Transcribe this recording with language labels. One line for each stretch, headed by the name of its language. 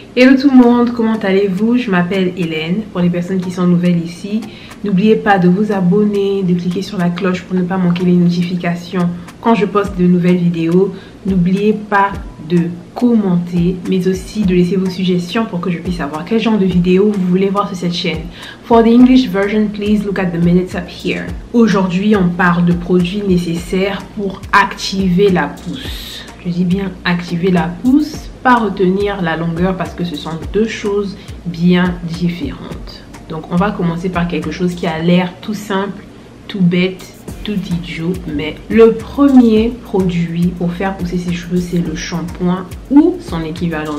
French: Hello tout le monde, comment allez-vous? Je m'appelle Hélène. Pour les personnes qui sont nouvelles ici, n'oubliez pas de vous abonner, de cliquer sur la cloche pour ne pas manquer les notifications quand je poste de nouvelles vidéos. N'oubliez pas de commenter, mais aussi de laisser vos suggestions pour que je puisse savoir quel genre de vidéo vous voulez voir sur cette chaîne.
English: For the English version, please look at the minutes up here.
French: Aujourd'hui, on parle de produits nécessaires pour activer la pousse. Je dis bien activer la pousse, pas retenir la longueur parce que ce sont deux choses bien différentes. Donc on va commencer par quelque chose qui a l'air tout simple, tout bête, tout idiot, mais le premier produit pour faire pousser ses cheveux, c'est le shampoing ou son équivalent.